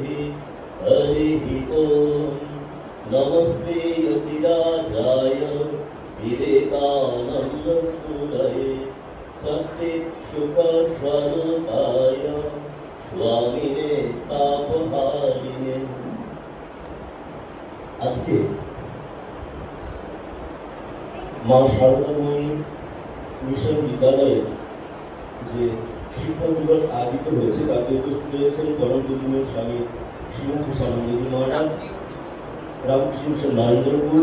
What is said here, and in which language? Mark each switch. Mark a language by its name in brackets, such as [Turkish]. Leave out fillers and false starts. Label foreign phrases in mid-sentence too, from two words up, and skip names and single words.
[Sanskrit] हरिः ॐ। नमस्ते यतिराजाय विवेकानन्दसूरये सच्चित्सुखस्वरूपाय स्वामिने तापहारिणे। [Bangla] আজকে মা শারদাময়ী মিশন বিদ্যালয়ে যে শিক্ষক দিবস আয়োজিত হয়েছে তাতে উপস্থিত হয়েছেন পরম পূজনীয় স্বামী শ্রীমুখী স্বামীজি মহারাজ, রামকৃষ্ণ মিশন নরেন্দ্রপুর।